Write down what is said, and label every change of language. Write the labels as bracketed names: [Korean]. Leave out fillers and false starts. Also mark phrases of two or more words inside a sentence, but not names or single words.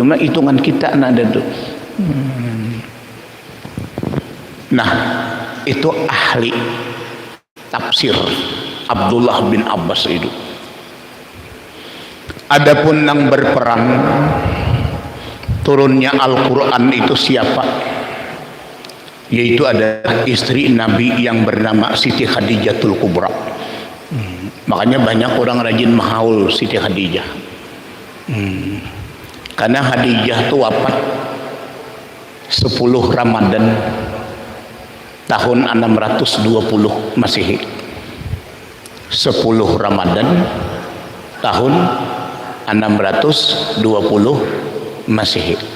[Indonesian] Cuma hitungan kita ada tuh. Nah, itu ahli tafsir Abdullah bin Abbas itu. Adapun yang berperan turunnya Al-Quran itu siapa? Yaitu ada istri Nabi yang bernama Siti Khadijatul Kubra. Makanya banyak orang rajin mahaul Siti Khadijah. Karena Khadijah itu wafat 10 Ramadan tahun 620 Masehi. 10 Ramadan tahun 620 Masehi.